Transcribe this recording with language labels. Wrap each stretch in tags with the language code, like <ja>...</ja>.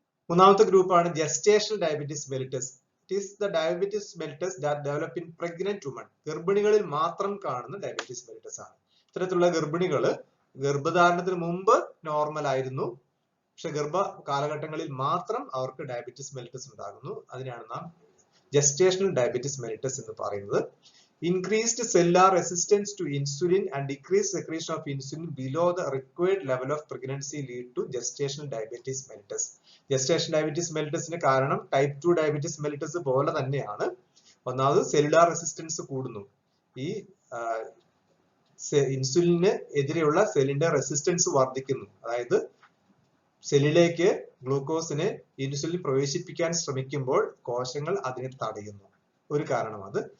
<ml>മൂന്നാമത്തെ ഗ്രൂപ്പാണ്</ml> <en>Gestational diabetes mellitus. It is the diabetes mellitus that develop in pregnant woman.</en> <ml>ഗർഭിണികളിൽ മാത്രം കാണുന്ന diabetes mellitus ആണ്. ഇത്തരത്തിലുള്ള ഗർഭിണികള് ഗർഭധാരണത്തിന് മുമ്പ് നോർമൽ ആയിരുന്നു, പക്ഷെ ഗർഭ കാലഘട്ടങ്ങളിൽ മാത്രം അവർക്ക് ഡയബറ്റിസ് മെലിറ്റസ് ഉണ്ടാകുന്നു. അതിനാണ് നാം ജസ്റ്റേഷണൽ ഡയബറ്റിസ് മെലിറ്റസ് എന്ന് പറയുന്നത്.</ml> <en>Increased cellular resistance to insulin and decreased secretion of insulin below the required level of pregnancy lead to gestational diabetes mellitus.</en> <ml>Gestational diabetes mellitus ന് കാരണം ടൈപ്പ് 2 ഡയബറ്റിസ് മെലിറ്റസ് പോലെ തന്നെയാണ്. ഒന്നാമത് സെല്ലുലാർ റെസിസ്റ്റൻസ് കൂടുന്നു. ഈ ഇൻസുലിന് എതിരെയുള്ള സെല്ലിന്റെ റെസിസ്റ്റൻസ് വർദ്ധിക്കുന്നു. അതായത് സെല്ലിലേക്ക് ഗ്ലൂക്കോസിനെ ഇൻസുലിൻ പ്രവേശിപ്പിക്കാൻ ശ്രമിക്കുമ്പോൾ കോശങ്ങൾ അതിനെ തടയുന്നു. ഒരു കാരണം അത്.</ml>